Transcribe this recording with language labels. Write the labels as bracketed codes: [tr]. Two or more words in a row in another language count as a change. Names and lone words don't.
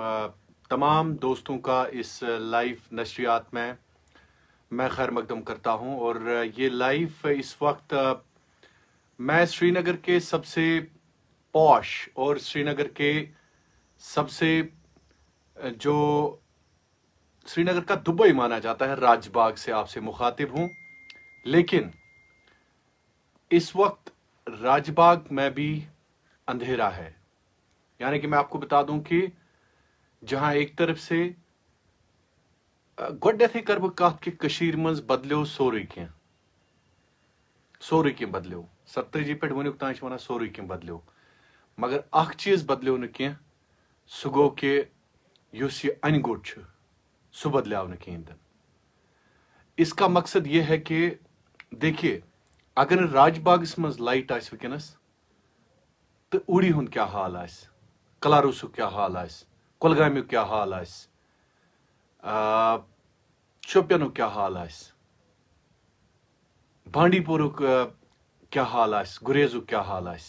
[ur] تمام دوستوں کا اس لائیو نشریات میں خیر مقدم کرتا ہوں، اور یہ لائیو اس وقت میں سری نگر کے سب سے پوش اور سری نگر کے سب سے جو سری نگر کا دبئی مانا جاتا ہے راج باغ سے آپ سے مخاطب ہوں، لیکن اس وقت راج باغ میں بھی اندھیرا ہے۔ یعنی کہ میں آپ کو بتا دوں کہ جہاں ایک طرف سے [ks] گۄڈنیتھٕے کر بہٕ کتھ کہ کٔشیٖرِ منٛز بدلیو سورُے کینٛہہ بدلیو 47 پٮ۪ٹھ وٕنیُک تام چھِ وَنان سورُے کینٛہہ بدلیو، مگر اکھ چیٖز بدلیو نہٕ کینٛہہ، سُہ گوٚو کہ یُس یہ انہِ گوٚٹ چھُ سُہ بدلیو نہٕ کِہیٖنۍ تہِ۔ [ur] اس کا مقصد یہ ہے کہ دیکھیے، [ks] اگر نہٕ راج باغس منٛز لایٹ آسہِ وٕنکٮ۪نس تہٕ اوٗڑی ہُنٛد کیٛاہ حال آسہِ، کلاروسُک کیٛاہ حال آسہِ، کۄلگامیُک کیٛاہ حال آسہِ، شوپینُک کیٛاہ حال آسہِ، بانڈی پورُک کیٛاہ حال آسہِ، گُریزُک کیٛاہ حال آسہِ۔